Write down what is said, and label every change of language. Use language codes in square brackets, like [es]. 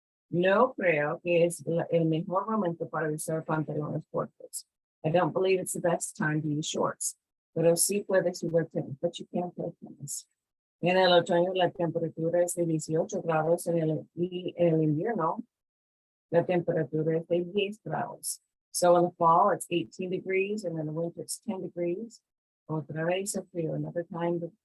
[es] No creo que es el mejor momento para usar pantalones cortos. [en] I don't believe it's the best time to use shorts, [es] pero sí puedes jugar tenis, [en] but you can't play tennis. [es] En el otoño la temperatura es de 18 grados, en el invierno la temperatura es de 10 grados. [en] So in the fall it's 18 degrees, and in the winter it's 10 degrees. [es] Otra vez el frío, [en] another time.